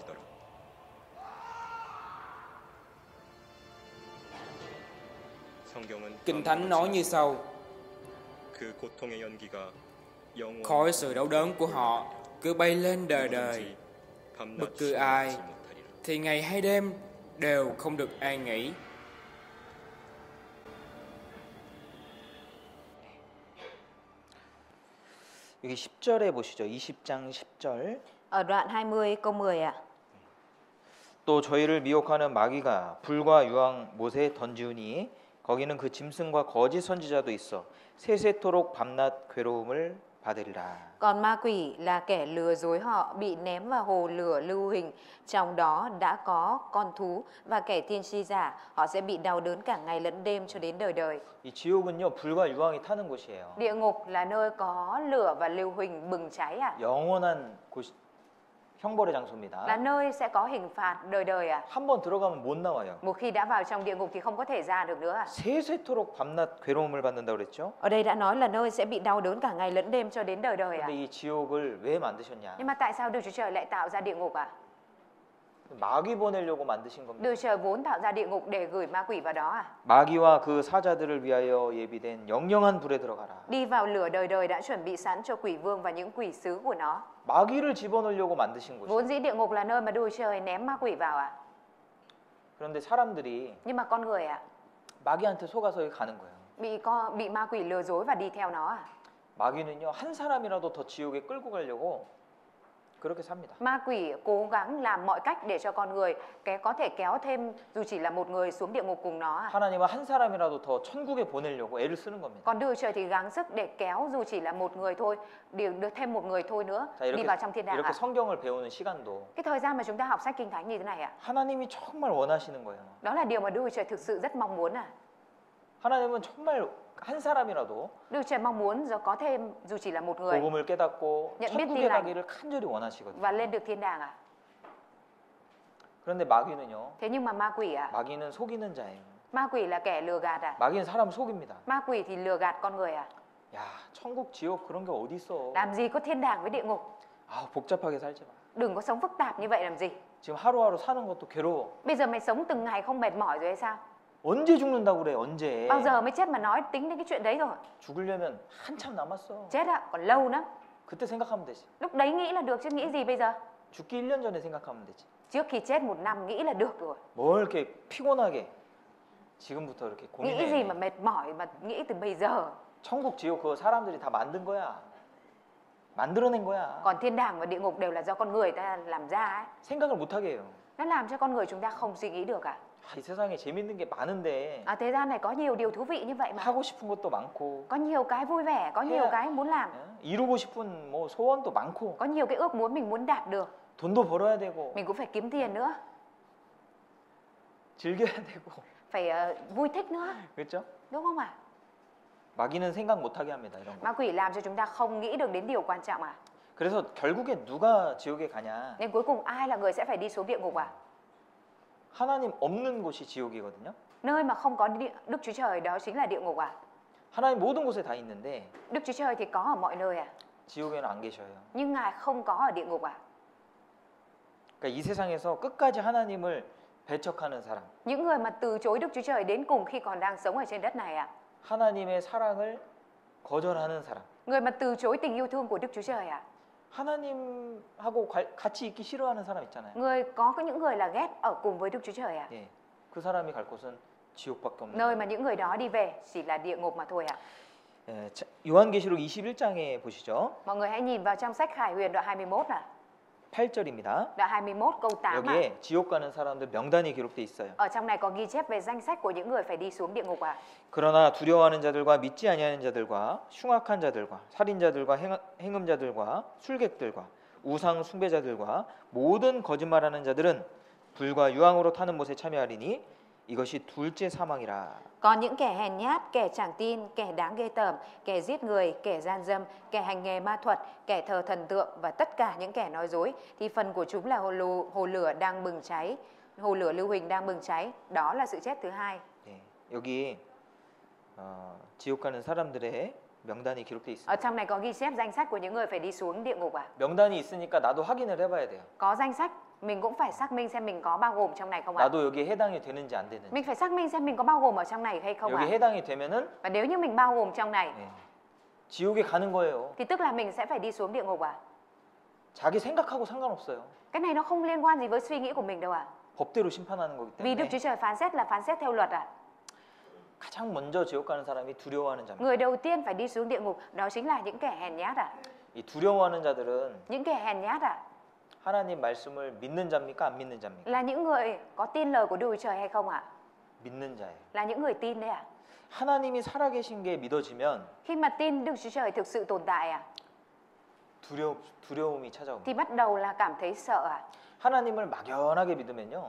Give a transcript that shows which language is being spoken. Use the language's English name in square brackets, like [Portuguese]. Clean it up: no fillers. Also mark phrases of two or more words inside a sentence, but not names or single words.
[Vietnamese] Kinh Thánh nói như sau: Khói sự đau đớn của họ cứ bay lên đời đời, bất cứ ai thì ngày hay đêm đều không được an nghỉ. [Korean] 여기 10절에 보시죠. 20장 10절. [Vietnamese] Ở đoạn 20 câu 10 ạ. [Korean] 또 저희를 미혹하는 마귀가 불과 유황 못에 던지우니 거기는 그 짐승과 거짓 선지자도 있어 세세토록 밤낮 괴로움을 받으리라. [Vietnamese] Còn ma quỷ là kẻ lừa dối họ bị ném vào hồ lửa lưu huỳnh, trong đó đã có con thú và kẻ tiên tri giả, họ sẽ bị đau đớn cả ngày lẫn đêm cho đến đời đời. [Korean] 이 지옥은요 불과 유황이 타는 곳이에요. [Vietnamese] Địa ngục là nơi có lửa và lưu huỳnh bừng cháy ạ. [Korean] 영원한 곳, 형벌의 장소입니다. [Vietnamese] Là nơi sẽ có hình phạt đời đời ạ. [Korean] 한 번 들어가면 못 나와요. [Vietnamese] Một khi đã vào trong địa ngục thì không có thể ra được nữa ạ. [Korean] 세세토록 밤낮 괴로움을 받는다고 그랬죠. [Vietnamese] Ở đây đã nói là nơi sẽ bị đau đớn cả ngày lẫn đêm cho đến đời đời ạ. [Korean] 근데 이 지옥을 왜 만드셨냐? [Vietnamese] Nhưng mà tại sao Đức Chúa Trời lại tạo ra địa ngục ạ? [Korean] 마귀 보내려고 만드신 겁니다. [Vietnamese] Đức Trời vốn tạo ra địa ngục để gửi ma quỷ vào đó à? [Korean] 마귀와 그 사자들을 위하여 예비된 영영한 불에 들어가라. [Vietnamese] Đi vào lửa đời đời đã chuẩn bị sẵn cho quỷ vương và những quỷ sứ của nó. [Korean] 마귀를 집어넣으려고 만드신 곳이에요. [Vietnamese] Vốn dĩ địa ngục là nơi mà Đức Trời ném ma quỷ vào à? [Korean] 그런데 사람들이 [Vietnamese] Nhưng mà con người à? [Korean] 마귀한테 속아서 가는 거예요. [Vietnamese] Bị ma quỷ lừa dối và đi theo nó à? [Korean] 마귀는요 한 사람이라도 더 지옥에 끌고 가려고 그렇게 삽니다. [Vietnamese] Ma quỷ cố gắng làm mọi cách để cho con người có thể kéo thêm dù chỉ là một người xuống địa ngục cùng nó à? [Korean] 하나님은 한 사람이라도 더 천국에 보내려고 애를 쓰는 겁니다. [Vietnamese] Còn Đức Trời thì gắng sức để kéo dù chỉ là một người thôi, được thêm một người thôi nữa [Korean] 자, [Vietnamese] đi vào trong thiên đàng [Korean] 이렇게 [Vietnamese] à? [Korean] 성경을 배우는 시간도 [Vietnamese] Cái thời gian mà chúng ta học sách Kinh Thánh như thế này ạ, [Korean] 하나님이 정말 원하시는 거예요. [Vietnamese] đó là điều mà Đức Trời thực sự rất mong muốn à? [Korean] 하나님은 정말 한 사람이라도 [Vietnamese] Đức Trời mong muốn có thêm dù chỉ là một người [Korean] 복음을 깨닫고 [Vietnamese] nhận biết [Korean] 천국에 [Vietnamese] tin lành [Korean] 가기를 간절히 원하시거든요. [Vietnamese] và lên được thiên đàng à? [Korean] 그런데 마귀는요. [Vietnamese] Thế nhưng mà ma quỷ à? [Korean] 마귀는 속이는 자예요. [Vietnamese] Ma quỷ là kẻ lừa gạt à? [Korean] 마귀는 사람 속입니다. [Vietnamese] Ma quỷ thì lừa gạt con người à? [Korean] 야, 천국 지옥 그런 게 어디 있어? [Vietnamese] Làm gì có thiên đàng với địa ngục? [Korean] 아, 복잡하게 살지 마. [Vietnamese] Đừng có sống phức tạp như vậy làm gì? [Korean] 지금 하루하루 사는 것도 괴로워. [Vietnamese] Bây giờ mày sống từng ngày không mệt mỏi rồi hay sao? [Korean] 언제 죽는다고 그래? 언제? [Vietnamese] Bao giờ mới chết mà nói tính đến cái chuyện đấy rồi? [Korean] 죽으려면 한참 남았어. [Vietnamese] Chết ạ, còn lâu lắm. [Korean] 그때 생각하면 되지. [Vietnamese] Lúc đấy nghĩ là được chứ nghĩ gì bây giờ? [Korean] 죽기 1년 전에 생각하면 되지. [Vietnamese] Trước khi chết 1 năm nghĩ là được rồi. [Korean] 뭘 이렇게 피곤하게 지금부터 이렇게 [Vietnamese] Nghĩ gì mà [Korean] 고민해. [Vietnamese] mệt mỏi mà nghĩ từ bây giờ? [Korean] 천국 지옥 그거 사람들이 다 만든 거야. 만들어낸 거야. [Vietnamese] Còn thiên đàng và địa ngục đều là do con người ta làm ra ấy. [Korean] 생각을 못 하게 해요. [Vietnamese] Nó làm cho con người chúng ta không suy nghĩ được à? [Korean] 아, 이 세상에 재밌는 게 많은데 [Vietnamese] Ở thế gian này có nhiều điều thú vị như vậy mà. [Korean] 하고 싶은 것도 많고 [Vietnamese] Có nhiều cái vui vẻ, có nhiều cái muốn làm. [Korean] 예? 이루고 싶은 뭐 소원도 많고 [Vietnamese] Có nhiều cái ước muốn mình muốn đạt được. [Korean] 돈도 벌어야 되고 [Vietnamese] Mình cũng phải kiếm tiền nữa. [Korean] 즐겨야 되고 [Vietnamese] Phải vui thích nữa. [Korean] 그렇죠? [Vietnamese] Đúng không ạ? [Korean] 마귀는 생각 못 하게 합니다. 이런 거. [Vietnamese] Ma quỷ làm cho chúng ta không nghĩ được đến điều quan trọng à? [Korean] 그래서 결국에 누가 지옥에 가냐? [Vietnamese] Nên cuối cùng ai là người sẽ phải đi xuống địa ngục à? [Korean] 하나님 없는 곳이 지옥이거든요. [Vietnamese] Nơi mà không có Đức Chúa Trời đó chính là địa ngục à? [Korean] 하나님 모든 곳에 다 있는데 [Vietnamese] Đức Chúa Trời thì có ở mọi nơi à? [Korean] 지옥에는 안 계셔요. [Vietnamese] Nhưng Ngài không có ở địa ngục à? [Korean] 그러니까 이 세상에서 끝까지 하나님을 배척하는 사람, [Vietnamese] Những người mà từ chối Đức Chúa Trời đến cùng khi còn đang sống ở trên đất này à? [Korean] 하나님의 사랑을 거절하는 사람, [Vietnamese] Người mà từ chối tình yêu thương của Đức Chúa Trời à? [Korean] 하나님하고 같이 있기 싫어하는 사람 있잖아요. [Vietnamese] Có những người là ghét ở cùng với Đức Chúa Trời à? [Korean] 예. 그 사람이 갈 곳은 지옥밖에 없는 [Vietnamese] Nơi [Korean] 거예요. [Vietnamese] mà những người đó đi về chỉ là địa ngục mà thôi ạ. [Korean] 예, 자, 요한계시록 21장에 보시죠. [Vietnamese] Mọi người hãy nhìn vào trong sách Khải Huyền đoạn 21 ạ. [Korean] 8절입니다. [Vietnamese] Đoạn 21 câu 8 ạ. [Korean] 여기에 지옥 가는 사람들 명단이 기록돼 있어요. [Vietnamese] Ở trong này có ghi chép về danh sách của những người phải đi xuống địa ngục ạ. [Korean] 그러나 두려워하는 자들과 믿지 아니하는 자들과 흉악한 자들과 살인자들과 행음자들과 술객들과 우상 숭배자들과 모든 거짓말하는 자들은 불과 유황으로 타는 못에 참여하리니 이것이 둘째 사망이라. [Vietnamese] Còn những kẻ hèn nhát, kẻ chẳng tin, kẻ đáng ghê tởm, kẻ giết người, kẻ gian dâm, kẻ hành nghề ma thuật, kẻ thờ thần tượng và tất cả những kẻ nói dối thì phần của chúng là hồ lửa đang bừng cháy, hồ lửa lưu huỳnh đang bừng cháy. Đó là sự chết thứ hai. [Korean] 네, 여기 지옥 가는 사람들의 명단이 기록돼 있습니다. [Vietnamese] Ở trong này có ghi chép danh sách của những người phải đi xuống địa ngục ạ. [Korean] 명단이 있으니까 나도 확인을 해봐야 돼요. [Vietnamese] Có danh sách, mình cũng phải xác minh xem mình có bao gồm trong này không ạ. [Korean] 나도 여기에 해당이 되는지 안 되는지. [Vietnamese] Mình phải xác minh xem mình có bao gồm ở trong này hay không ạ. [Korean] 여기 해당이 되면은 [Vietnamese] Và nếu như mình bao gồm trong này [Korean] 네, 지옥에 가는 거예요. [Vietnamese] thì tức là mình sẽ phải đi xuống địa ngục ạ. [Korean] 자기 생각하고 상관없어요. [Vietnamese] Cái này nó không liên quan gì với suy nghĩ của mình đâu ạ. [Korean] 법대로 심판하는 거기 [Vietnamese] Vì Đức [Korean] 때문에 [Vietnamese] Chúa Trời phán xét là phán xét theo luật ạ. [Korean] 가장 먼저 지옥 가는 사람이 두려워하는 자입니다. [Vietnamese] Người đầu tiên phải đi xuống địa ngục đó chính là những kẻ hèn nhát ạ. [Korean] 이 두려워하는 자들은 [Vietnamese] Những kẻ hèn nhát ạ [Korean] 하나님 말씀을 믿는 자입니까? 안 믿는 자입니까? [Vietnamese] là những người có tin lời của Đức Chúa Trời hay không ạ? [Korean] 믿는 자예요. [Vietnamese] Là những người tin đấy ạ. [Korean] 하나님이 살아계신 게 믿어지면 [Vietnamese] Khi mà tin Đức Chúa Trời thực sự tồn tại ạ [Korean] 두려움이 찾아옵니다. [Vietnamese] thì bắt đầu là cảm thấy sợ ạ. [Korean] 하나님을 막연하게 믿으면요.